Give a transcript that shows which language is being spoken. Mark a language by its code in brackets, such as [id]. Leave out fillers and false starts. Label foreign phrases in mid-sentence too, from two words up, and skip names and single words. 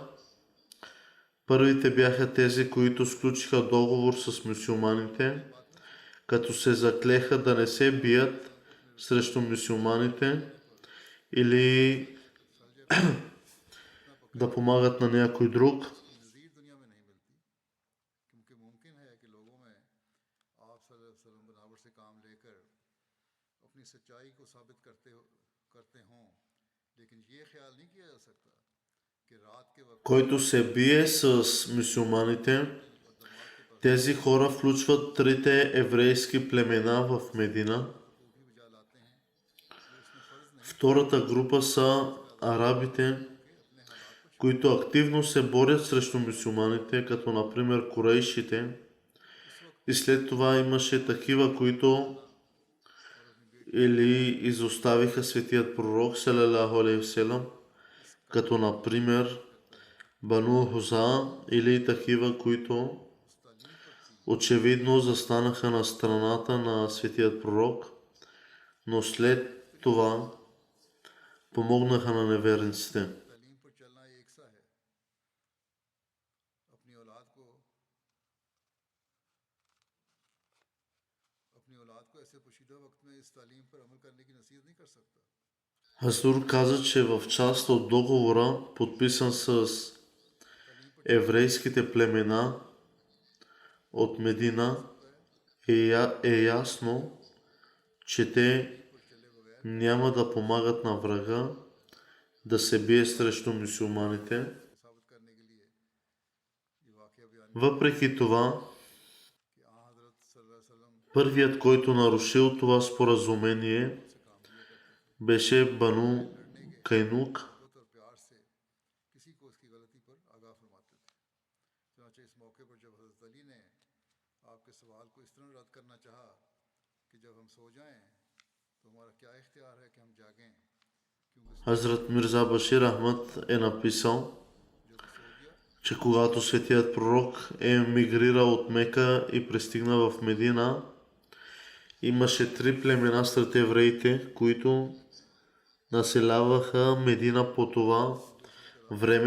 [bg] Първите бяха тези, които сключиха договор с мюсюлманите, като се заклеха да не се бият срещу мюсюлманите или да помагат на някой друг. [ur] نظیر دنیا میں نہیں ملتی، کیونکہ ممکن ہے کہ لوگوں میں آپ [ar] صلى الله عليه وسلم [ur] برابر سے کام لے کر اپنی سچائی کو ثابت کرتے ہوں، لیکن یہ خیال نہیں کیا جا سکتا کہ رات کے وقت [bg] Който се бие с мюсюлманите, тези хора включват 3 еврейски племена в Медина. [ur] بھی بجا لاتے ہیں، یہ اس میں فرض نہیں [bg] Втората група са арабите, които активно се борят срещу мюсюлманите, като например курейшите. И след това имаше такива, които или изоставиха светият пророк [ar] صلى الله عليه وسلم, [bg] като например Бану Хуза, или такива, които очевидно застанаха на страната на светият пророк, но след това помогнаха на неверниците. [ur] تعلیم پر چلنا ایک سا ہے. اپنی اولاد کو ایسے پوشیدہ وقت میں اس تعلیم پر عمل کرنے کی نصیحت نہیں کر سکتا. [bg] Хазур каза, че в част от договора, подписан с еврейските племена от Медина, е ясно, че те няма да помагат на врага да се бие срещу мюсюлманите. [ur] ثابت کرنے کے لیے یہ واقعہ بیان [bg] Въпреки това, [ur] کہ حضرت [ar] صلى الله عليه وسلم [bg] първият, който нарушил това споразумение, беше Бану Кайнук. [ur] محبت اور پیار سے کسی کو اس کی غلطی پر آگاہ فرماتے تھے. چنانچہ اس موقع پر جب حضرت علی نے آپ کے سوال کو اس طرح رد کرنا چاہا کہ جب ہم سو جائیں تو ہمارا کیا اختیار ہے کہ ہم جاگیں، کیونکہ [bg] Хазрат Мирза Башир Ахмад е написал, че когато светият пророк е мигрирал от Мека и пристигна в Медина, имаше 3 племена сред евреите, които населяваха Медина по това време.